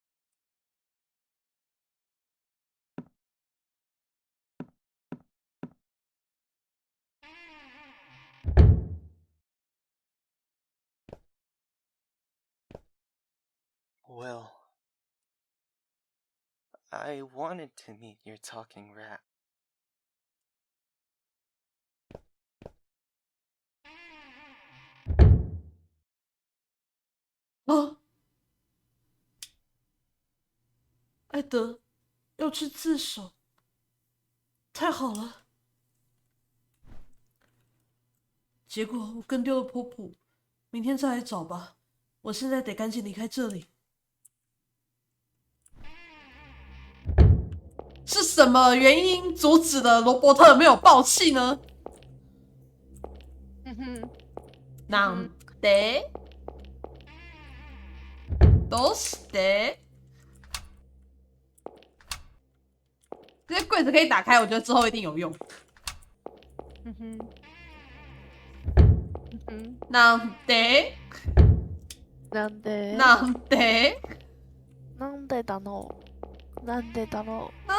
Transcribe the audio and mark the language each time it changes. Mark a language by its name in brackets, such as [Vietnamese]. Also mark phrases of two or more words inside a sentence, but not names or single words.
[English] Will, I wanted to meet your talking rat. Oh. [Chinese] 艾德要去自首，太好了！结果我跟丢了波普，明天再来找吧。我现在得赶紧离开这里。是什么原因阻止了罗伯特没有爆气呢？ [Japanese] なんで？どうして？ [Chinese] 这些柜子可以打开，我觉得之后一定有用。 [Japanese] なんで？なんで？なんで？なんでだの？なんでだろう？